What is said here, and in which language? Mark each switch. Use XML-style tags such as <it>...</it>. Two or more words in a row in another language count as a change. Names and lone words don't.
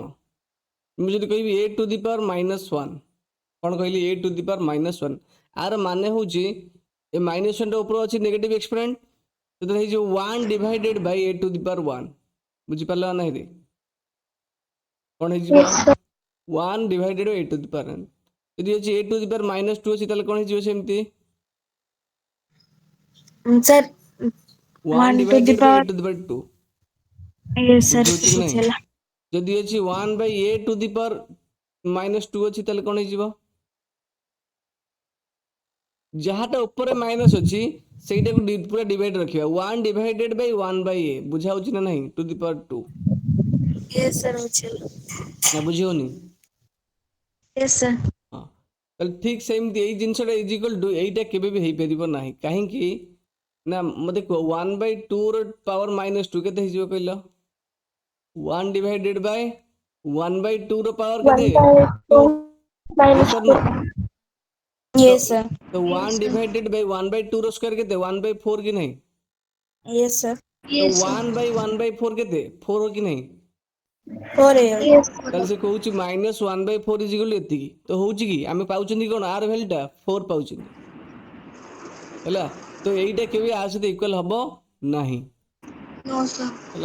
<or>ମୁଁ ଯଦି କହିବି a</or> <en>to the power</en> <or>-1, କ'ଣ କହିଲି, a</or> <en>to the power</en> <or>-1, ଆର ମାନେ ହେଉଛି ଏ -1ଟା ଉପରେ ଅଛି</or> <en>negative exponent,</en> <or>ସେଥିରେ ହେଇଯିବ 1</or> <en>divided by a to the power</en> <or>1। ବୁଝିପାରିଲ ନା ନାହିଁ? କ'ଣ ହେଇଯିବ,</or> <en>Yes, sir. 1 divided by a to the power 1।</en> <or>ଯଦି ଅଛି a</or> <en>to the power</en> <or>-2 ଅଛି, ତାହେଲେ କ'ଣ ହେଇଯିବ ସେମିତି,</or> <en>Sir. 1 1 to the divided by a power. to the power 2। Yes, sir.</en> <or>ବୁଝିହେଉଛି କି ନାହିଁ? ବୁଝିହେଲା। ଯଦି ଅଛି 1/a</or> <en>to the power</en> <or>-2 ଅଛି, ତାହେଲେ କ'ଣ ହେଇଯିବ, ଯାହାଟା ଉପରେ ମାଇନସ୍ ଅଛି ସେଇଟାକୁ ପୁରା ଡିଭାଇଡ୍ ରଖିବା, 1</or> <en>divided by</en> <or>1/a। ବୁଝାଉଛି ନା ନାହିଁ,</or> <en>to the power</en> <or>2।</or> <en>Yes, sir.</en> <or>ବୁଝିହେଲା। ନା ବୁଝିହେଉନି?</or> <en>Yes, sir.</en> <or>ହଁ, ତାହେଲେ ଠିକ୍ ସେମିତି ଏଇ ଜିନିଷଟା</or> <en>is equal to</en> <or>ଏଇଟା କେବେ ବି ହେଇପାରିବ ନାହିଁ। କାହିଁକି ନା ମୋତେ କୁହ, 1/2 ର ପାୱାର -2 କେତେ ହେଇଯିବ କହିଲ? 1</or> <en>divided by</en> <or>1/2 ର ପାୱାର କେତେ, 2।</or> <en>1/2 Yes minus or 2. no? Yes, sir.</en> <or>ତ 1</or> <en>divided by</en> <or>1/2 ର ସ୍କୋୟାର କେତେ, 1/4 କି ନାହିଁ?</or> <en>Yes, sir.</en> <or>ତ</or> <en>Yes, sir.</en> <or>1/1/4 କେତେ, 4 କି ନାହିଁ? 4 ହେଇଗଲା।</or> <en>Yes,</en> <or>ତାହେଲେ</or> <en>sir.</en> <or>ସେ କହୁଛି -1/4 ଇଜିକାଲ୍ ଏତିକି। ତ ହେଉଛି କି, ଆମେ ପାଉଛନ୍ତି କ'ଣ, ଆର ଭ୍ୟାଲୁଟା 4 ପାଉଛନ୍ତି ହେଲା। ତ ଏଇଟା କେବେ ଆ ସହିତ ଇକ୍ୱାଲ୍ ହେବ ନାହିଁ</or> <en>No, sir.</en> <or>ହେଲା।</or>